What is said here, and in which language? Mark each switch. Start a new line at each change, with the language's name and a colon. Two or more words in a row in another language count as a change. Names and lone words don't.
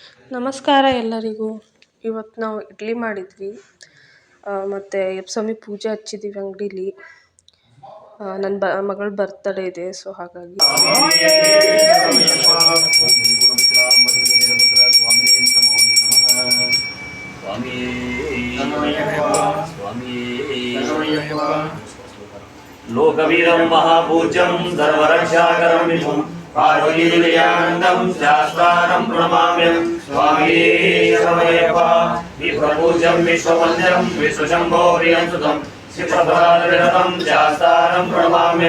Kannada: ನಮಸ್ಕಾರ ಎಲ್ಲರಿಗೂ. ಇವತ್ತು ನಾವು ಇಡ್ಲಿ ಮಾಡಿದ್ವಿ ಮತ್ತು ಎಪ್ಸಮ್ಮಿ ಪೂಜೆ ಹಚ್ಚಿದ್ದೀವಿ ಅಂಗಡೀಲಿ. ನನ್ನ ಮಗಳ ಬರ್ತಡೇ ಇದೆ, ಸೊ ಹಾಗಾಗಿ
Sanskrit: लोकवीरं महापूज्यं सर्वरक्षाकरं विभुं पार्वतीदेव्यानन्दं शास्तारं प्रणमाम्यं स्वामी शरणमय्यप्पा विप्रपूज्यं विश्ववन्द्यं विश्वशम्भो प्रियंसुतं शिवप्रसादविरतं शास्तारं प्रणमाम्यं